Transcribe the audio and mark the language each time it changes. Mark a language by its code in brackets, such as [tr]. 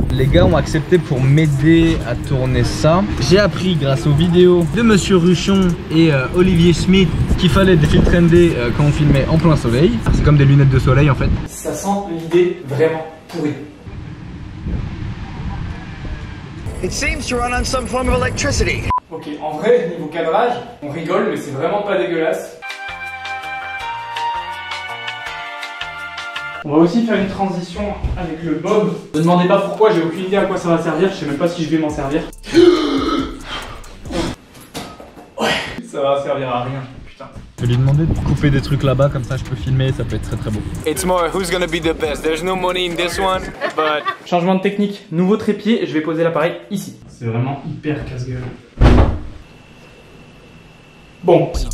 [fr] Les gars ont accepté pour m'aider à tourner ça. J'ai appris grâce aux vidéos de Monsieur Ruchon et Olivier Schmitt qu'il fallait des filtres ND quand on filmait en plein soleil. C'est comme des lunettes de soleil en fait. Ça sent l'idée vraiment pourrie. [en] It seems to run on some form of electricity. [fr] Ok, en vrai, niveau cadrage, on rigole, mais c'est vraiment pas dégueulasse. On va aussi faire une transition avec le bob. Ne me demandez pas pourquoi, j'ai aucune idée à quoi ça va servir, je sais même pas si je vais m'en servir. Ouais, ça va servir à rien. Je vais lui demander de couper des trucs là-bas, comme ça je peux filmer, ça peut être très beau. [en] It's more who's gonna be the best. There's no money in this one, but... [fr] Changement de technique, nouveau trépied, et je vais poser l'appareil ici. C'est vraiment hyper casse-gueule. Bon.